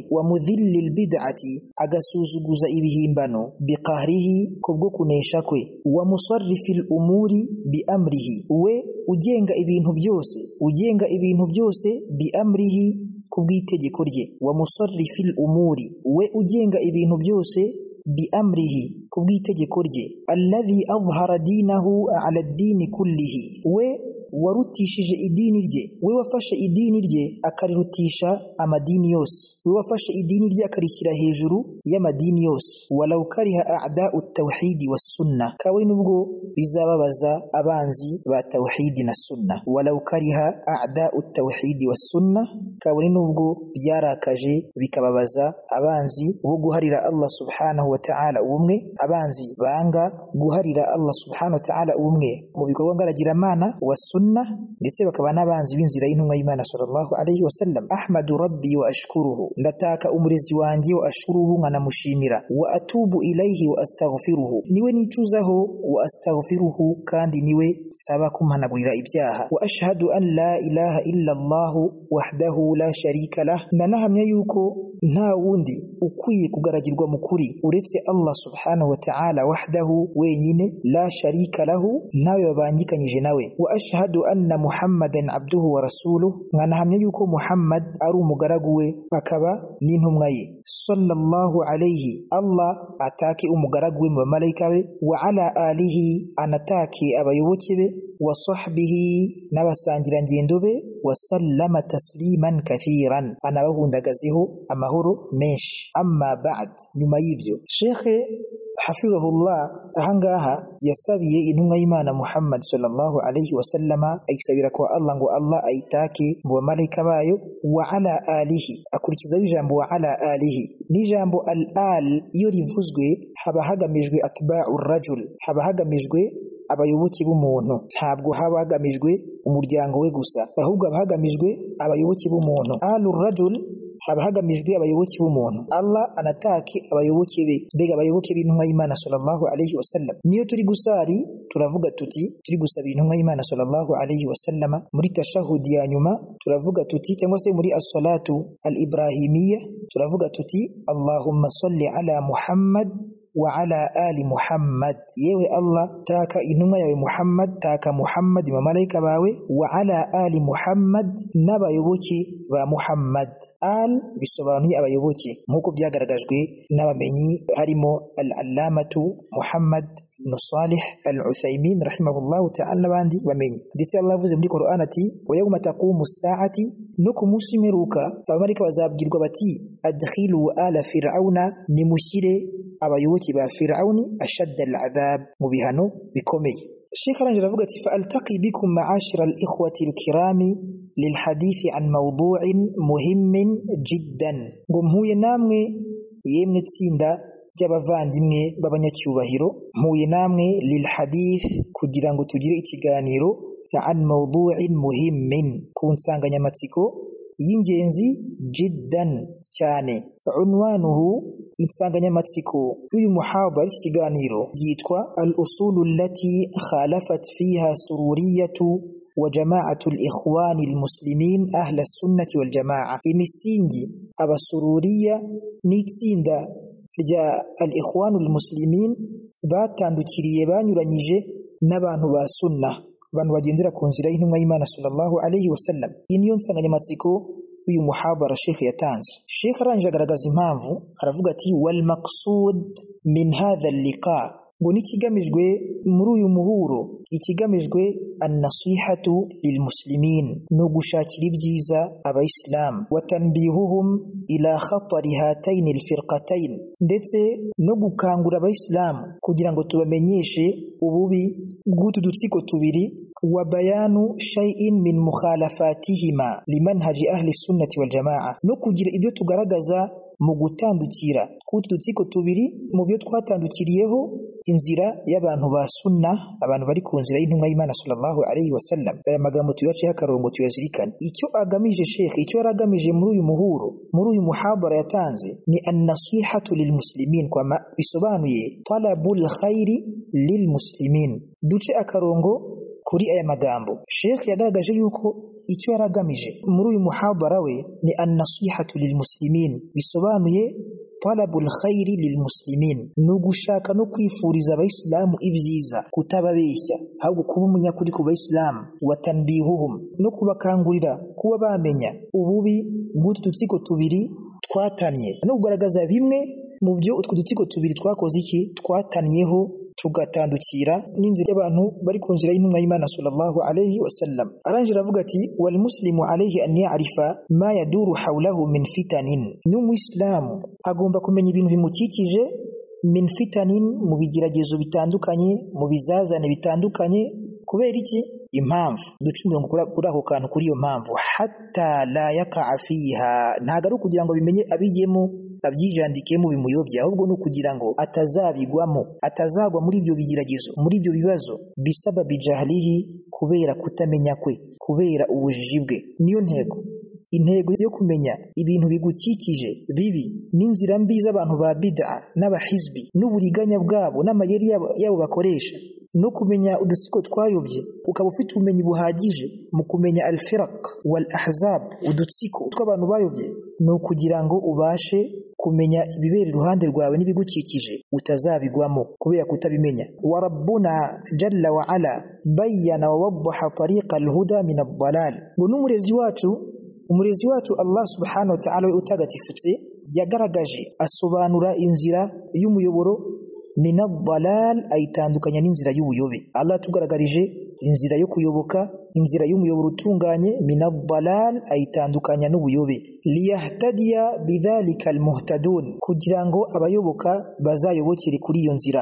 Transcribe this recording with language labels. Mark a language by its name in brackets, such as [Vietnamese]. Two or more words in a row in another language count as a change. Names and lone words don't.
[Arabic] ومذل البدعة, [Kinyarwanda] agasuzuguza ibihimbano, biqahrihi, kubwo kunesha kwe. [Arabic] ومصرف الأمور بأمره, [Kinyarwanda] we ugenga ibintu byose, ugenga ibintu byose, [Arabic] بأمره, [Kinyarwanda] kubw'itegeko rye. [Arabic] ومصرف الأمور, [Kinyarwanda] we ugenga ibintu byose, [Arabic] بأمره, [Kinyarwanda] kubw'itegeko rye. [Arabic] الذي أظهر دينه على الدين كله, [Kinyarwanda] we warutishije idini rye, we wafashe idini rye akarirutisha amadini yose, we wafashe idini rye akarishyira hejuru y'amadini yose. [Arabic] ولو كره أعداء التوحيد والسنة, [Kinyarwanda] kawe nubwo bizababaza abanzi ba tauhidi na sunna. [Arabic] ولو كره أعداء التوحيد والسنة, [Kinyarwanda] kawe nubwo byarakaje bikababaza abanzi bo guharira [Arabic] الله سبحانه وتعالى [Kinyarwanda] ubumwe, abanzi banga guharira [Arabic] الله سبحانه وتعالى [Kinyarwanda] ubumwe mu bikorwa ngaragiramana wa sunna, ndetse bakaba n'abanzi b'inzira y'intumwa y'Imana [Arabic] صلى الله عليه وسلم. أحمد ربي وأشكره, [Kinyarwanda] ndataka umurezi wanjye [Arabic] وأشكره nkanamushimira, وأتوب إليه وأستغفره, [Kinyarwanda] niwe nicuzaho, [Arabic] وأستغفره [Kinyarwanda] kandi niwe saba kumhanagurira ibyaha. [Arabic] وأشهد أن لا إله إلا الله وحده لا شريك له, [Kinyarwanda] ndanahamya yuko nta wundi ukwiye kugaragirwa mukuri uretse [Arabic] الله سبحانه وتعالى وحده [Kinyarwanda] wenyine, [Arabic] لا شريك له, [Kinyarwanda] ntawe babangikanyije nawe. [Arabic] وأشهد أن محمدا عبده ورسوله, [Kinyarwanda] nkanahamya yuko Muhammad ari umugaragu we akaba n'intumwa ye. [Arabic] صلى الله عليه, [Kinyarwanda] Allah atake umugaragu we mu bamalayika be, [Arabic] وعلى آله, [Kinyarwanda] anatake abayoboke be, [Arabic] وصحبه, [Kinyarwanda] n'abasangira ngendo be, [Arabic] وسلم تسليما كثيرا, [Kinyarwanda] anabahundagazeho amahoro menshi. [Arabic] أما بعد, [Kinyarwanda] nyuma y'ibyo, Sheikh hafizahullah ahangaha yasabiye intumwa y'Imana Muhammad [Arabic] صلى الله عليه وسلم, [Kinyarwanda] ayisabira kwa Allah ngo Allah ayitake mu bamalayika bayo. [Arabic] وعلى آله, [Kinyarwanda] akurikizaho ijambo [Arabic] وعلى آله. [Kinyarwanda] N'ijambo al-al iyo rivuzwe haba hagamijwe [Arabic] أتباع الرجل, [Kinyarwanda] haba hagamijwe abayoboke b'umuntu, ntabwo haba hagamijwe umuryango we gusa, ahubwo haba hagamijwe abayoboke b'umuntu. [Arabic] آل الرجل, [Kinyarwanda] haba hagamijwe abayoboke b'umuntu. Allah anatake abayoboke be, mbega abayoboke b'intumwa y'Imana [Arabic] صلى الله عليه وسلم. [Kinyarwanda] Niyo turi gusari turavuga tuti turi gusaba intumwa y'Imana [Arabic] صلى الله عليه وسلم, [Kinyarwanda] muri tashahudi ya nyuma turavuga tuti, cyangwa se muri [Arabic] الصلاة الإبراهيمية [Kinyarwanda] turavuga tuti [Arabic] اللهم صل على محمد وعلى آل محمد, [Kinyarwanda] yewe Allah taka intumwa yawe Muhammad, taka Muhammad bamalayika bawe, [Arabic] وعلى آل محمد, [Kinyarwanda] n'abayoboke ba Muhammad. Al bisobanuye abayoboke nk'uko byagaragajwe n'abamenyi harimo [Arabic] العلامة محمد بن صالح العثيمين رحمه الله تعالى [Kinyarwanda] n'abandi bamenyi. Ndetse Allah avuze muri Qur'an ati, [Arabic] ويوم تقوم الساعة, [Kinyarwanda] no ku munsi w'imperuka abamarayika bazabwirwa bati, [Arabic] أدخلوا آل فرعون, [Kinyarwanda] nimushyire abayoboke ba Fir'auni [Arabic] أشد العذاب, [Kinyarwanda] mu bihano bikomeye. Sheikh arangije avuga ati, [Arabic] فألتقي بكم معاشر الإخوة الكرام للحديث عن موضوع مهم جدا, [Kinyarwanda] ngo mpuye namwe yemwe tsinda ry'abavandimwe b'abanyacyubahiro, mpuye namwe [Arabic] للحديث, [Kinyarwanda] kugira ngo tugire ikiganiro [Arabic] عن موضوع مهم, [Kinyarwanda] ku nsanganyamatsiko y'ingenzi, jiddan, cyane. [Arabic] عنوانه, [Kinyarwanda] insanganyamatsiko y'uyu muhadara, iki kiganiro yitwa [Arabic] الأصول التي خالفت فيها السرورية وجماعة الإخوان المسلمين أهل السنة والجماعة, [Kinyarwanda] imisingi abasururiya n'itsinda rya [Arabic] الإخوان المسلمين [Kinyarwanda] batandukiriye banyuranyije n'abantu ba sunna, abantu bagendera ku nzira y'intumwa y'Imana [Arabic] صلى الله عليه وسلم. [Kinyarwanda] Iyi niyo nsanganyamatsiko uyu muhadara Sheikh yatanze. Sheikh arangije agaragaza impamvu, aravuga ati, [Arabic] والمقصود من هذا اللقاء, [Kinyarwanda] ngo nikigamijwe muri uyu muhuro, ikigamijwe [Arabic] النصيحة لل المسلمين, [Kinyarwanda] no gushakira ibyiza abayisilamu, [Arabic] وتنبيههم إلى خطر هاتين الفرقتين, [Kinyarwanda] ndetse no gukangura abayisilamu kugira ngo tubamenyeshe ububi bw'utu dutsiko tubiri, [Arabic] وبيان شيء من مخالفاتهما لمنهج أهل السنة والجماعة, [Kinyarwanda] no kugira ibyo tugaragaza mu gutandukira k'utu dutsiko tubiri mu byo twatandukiriyeho inzira y'abantu ba sunna, abantu bari ku nzira y'intumwa y'Imana [Arabic] صلى الله عليه وسلم. [Kinyarwanda] Aya magambo tuyaciye akarongo tuyazirikane. Icyo agamije Sheikh, icyo yaragamije muri uyu muhuro, muri uyu muhadara yatanze, ni [Arabic] النصيحة للمسلمين, [Kinyarwanda] kwa bisobanuye [Arabic] طلب الخير للمسلمين. [Kinyarwanda] Duce akarongo kuri aya magambo. Sheikh yagaragaje yuko icyo yaragamije muri uyu muhadara we ni [Arabic] النصيحة للمسلمين, [Kinyarwanda] bisobanuye talabul [Arabic] الخير للمسلمين, [Kinyarwanda] no gushaka no kwifuriza abayisilamu ibyiza, kutababeshya, ahubwo kuba umunyakuri ku bayisilamu, [Arabic] وتنبيههم, [Kinyarwanda] no kubakangurira kuba bamenya ububi bw'utu dutsiko tubiri twatanye, no kugaragaza bimwe mu byo utwo dutsiko tubiri twakoze iki, twatanyeho, tugatandukira n'inzira y'abantu bari ku nzira y'intumwa y'Imana [Arabic] صلى الله عليه وسلم. [Kinyarwanda] Arangira avuga ati [Arabic] والمسلم عليه أن يعرف ما يدور حوله من فتن, [Kinyarwanda] n'umuislamu agomba kumenya ibintu bimukikije [Arabic] من فتن, [Kinyarwanda] mu bigeragezo bitandukanye, mu bizazane bitandukanye. Kubera iki? Impamvu ducumira kuri ako kantu, kuri iyo mpamvu [Arabic] حتى لا يقع فيها, [Kinyarwanda] ntago ari kugira ngo bimenye abigemo abyijandikemo bimuyobya, ahubwo no kugira ngo atazabigwamo, atazagwa muri ibyo bigeragezo, muri ibyo bibazo [Arabic] بسبب جهله, [Kinyarwanda] kubera kutamenya kwe, kubera ubujiji bwe. Niyo intego yo kumenya ibintu bigukikije bibi n'inzira mbi z'abantu ba bid'a n'abahizbi n'uburiganya bwabo n'amayeri yabo bakoresha, no kumenya udusiko twayobye, ukaba ufite ubumenyi buhagije mu kumenya [Arabic] الفرق والأحزاب, [Kinyarwanda] udutsiko tw'abantu bayobye, no kugira ngo ubashe kumenya ibibera iruhande rwawe n'ibigukikije utazabigwamo kubera kutabimenya. [Arabic] وربنا جل وعلا بين ووضح طريق الهدى من الضلال, [Kinyarwanda] ngo umurezi wacu [Arabic] الله سبحانه وتعالى [Kinyarwanda] utagatifutse yagaragaje, asobanura inzira y'umuyoboro [Arabic] من الضلال, [Kinyarwanda] ayitandukanya n'inzira y'ubuyobe. Allah tugaragarije inzira yo kuyoboka, inzira y'umuyoboro utunganye, [Arabic] من الضلال, [Kinyarwanda] ayitandukanya n'ubuyobe. [Arabic] ليهتدي بذلك المهتدون, [Kinyarwanda] kugira ngo abayoboka bazayobokere kuri iyo nzira.